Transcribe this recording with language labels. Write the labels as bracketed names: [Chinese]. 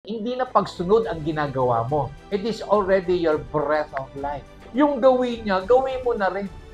[Filipino] hindi na pagsunod ang ginagawa mo. [English] It is already your breath of life. [Filipino] Yung gawin niya, gawin mo na rin.